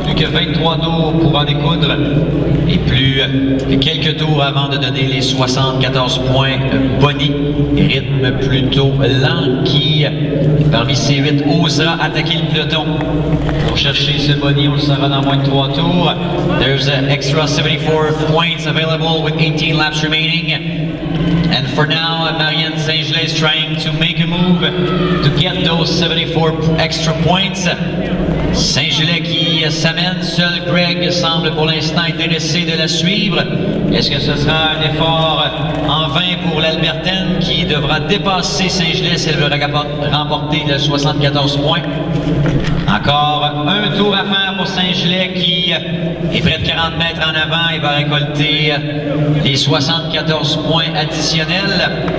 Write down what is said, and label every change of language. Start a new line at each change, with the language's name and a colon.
French: Plus que 23 tours pour en découdre. Et plus que quelques tours avant de donner les 74 points Bonnie, rythme plutôt lent qui, parmi ces 8, osera attaquer le peloton. Pour chercher ce Bonnie, on le saura dans moins de 3 tours.
English: There's an extra 74 points available with 18 laps remaining. And for now, Marianne Saint-Gelais is trying to make a move to get those 74 extra points.
French: Saint-Gelais qui s'amène, seul Greg semble pour l'instant intéressé de la suivre. Est-ce que ce sera un effort en vain pour l'Albertaine qui devra dépasser Saint-Gelais si elle veut remporter le 74 points? Encore un tour à faire pour Saint-Gelais qui est près de 40 mètres en avant et va récolter les 74 points additionnels.